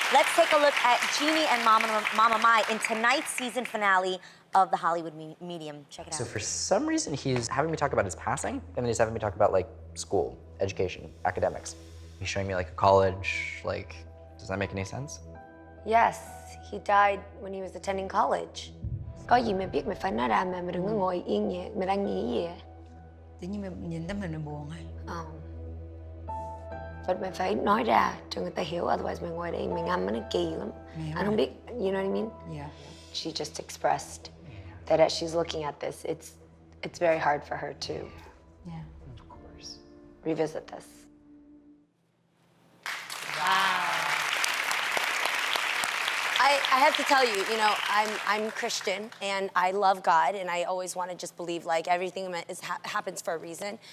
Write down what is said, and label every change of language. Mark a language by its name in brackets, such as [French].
[English] Let's take a look at Jeannie and Mama Mai in tonight's season finale of the Hollywood Medium. Check it out. So for some reason, he's having me talk about his passing, and then he's having me talk about like school, education, academics. He's showing me like a college, like, does that make any sense? Yes, he died when he was attending college. [Vietnamese] Có gì mày biết mày phải nói ra mà đừng có ngồi yên vậy, mày đang nghĩ gì vậy? Tự nhiên mày nhìn tới mình buồn hả? [English] But [Vietnamese] mình phải nói ra cho người ta hiểu, [English] otherwise [Vietnamese] mình ngồi đây mình ngâm nó kỳ lắm. Anh không biết, [English] you know what I mean? Yeah. She just expressed that as she's looking at this, it's very hard for her to revisit this. I have to tell you, you know, I'm Christian and I love God and I always want to just believe like everything happens for a reason.